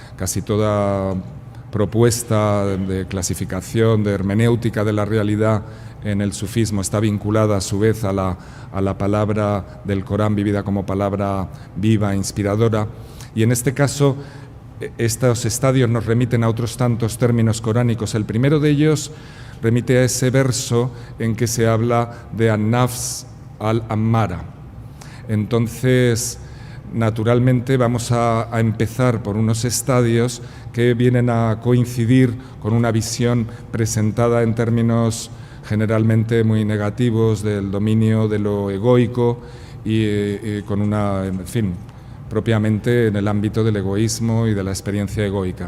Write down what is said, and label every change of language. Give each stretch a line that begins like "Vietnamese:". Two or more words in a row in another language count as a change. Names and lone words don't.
Spanish: propuesta de clasificación, de hermenéutica de la realidad en el sufismo está vinculada a su vez a la palabra del Corán vivida como palabra viva, inspiradora, y en este caso estos estadios nos remiten a otros tantos términos coránicos. El primero de ellos remite a ese verso en que se habla de
Arabic: النفس الأمارة.
Spanish: Entonces, naturalmente vamos a empezar por unos estadios que vienen a coincidir con una visión presentada en términos generalmente muy negativos del dominio de lo egoico y con propiamente en el ámbito del egoísmo y de la experiencia egoica.